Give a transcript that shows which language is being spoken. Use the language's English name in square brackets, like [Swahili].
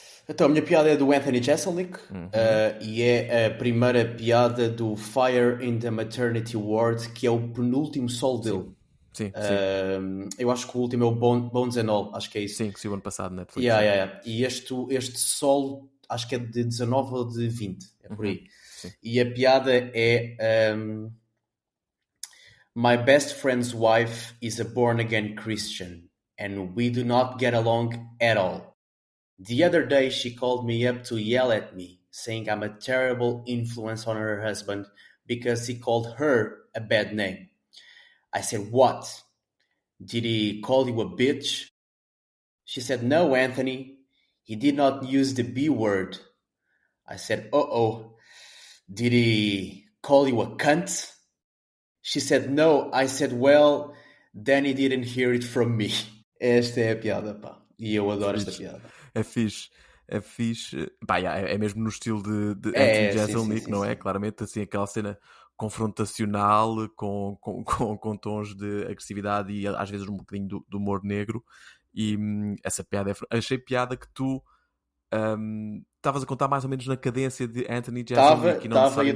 [Portuguese] Então, a minha piada é do Anthony Jeselnik e é a primeira piada do Fire in the Maternity Ward, que é o penúltimo solo dele. Sim. Eu acho que o último é o Bones and All, acho que é isso. Sim, que saiu ano passado na Netflix. E este solo, acho que é de 19 ou de 20, é por aí. Sim. E a piada é... [English] My best friend's wife is a born-again Christian, and we do not get along at all. The other day she called me up to yell at me, saying I'm a terrible influence on her husband because he called her a bad name. I said, what? Did he call you a bitch? She said, no, Anthony. He did not use the B word. I said, uh-oh. Did he call you a cunt? She said, no. I said, well, then he didn't hear it from me. [Portuguese] Esta é a piada, pá. E eu adoro esta piada. É fixe. Pá, é mesmo no estilo de Anthony Jeselnik, não é? Sim. Claramente, assim, aquela cena confrontacional com tons de agressividade e às vezes um bocadinho do humor negro. E essa piada achei piada que tu estavas a contar mais ou menos na cadência de Anthony Jeselnik e não necessariamente